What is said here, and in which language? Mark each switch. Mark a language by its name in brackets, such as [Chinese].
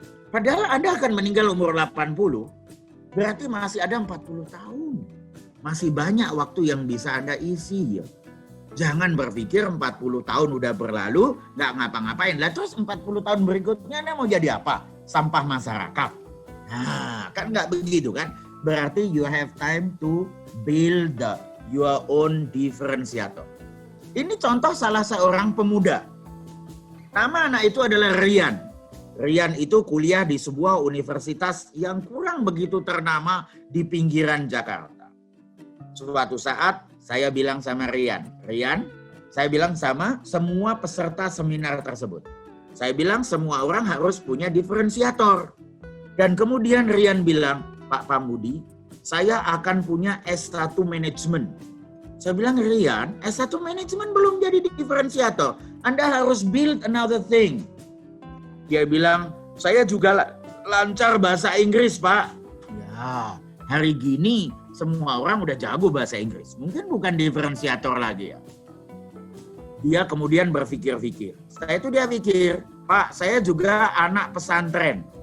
[Indonesian] Padahal Anda akan meninggal umur 80, berarti masih ada 40 tahun. Masih banyak waktu yang bisa Anda isi. Jangan berpikir 40 tahun udah berlalu, nggak ngapa-ngapain. Lah terus 40 tahun berikutnya Anda mau jadi apa? Sampah masyarakat. Nah, kan nggak begitu kan? Berarti [English] you have time to build your own differentiator. [Indonesian] Ini contoh salah seorang pemuda. Nama anak itu adalah Rian. Rian itu kuliah di sebuah universitas yang kurang begitu ternama di pinggiran Jakarta. Suatu saat saya bilang sama Rian, saya bilang sama semua peserta seminar tersebut. Saya bilang semua orang harus punya diferensiator. Dan kemudian Rian bilang, Pak Pambudi, saya akan punya S1 Management. Saya bilang, Rian, S1 Management belum jadi diferensiator. Anda harus [English] build another thing. [Indonesian] Dia bilang, saya juga lancar bahasa Inggris, Pak. Ya, hari gini semua orang udah jago bahasa Inggris. Mungkin bukan diferensiator lagi ya. Dia kemudian berpikir-pikir. Setelah itu dia pikir, Pak, saya juga anak pesantren.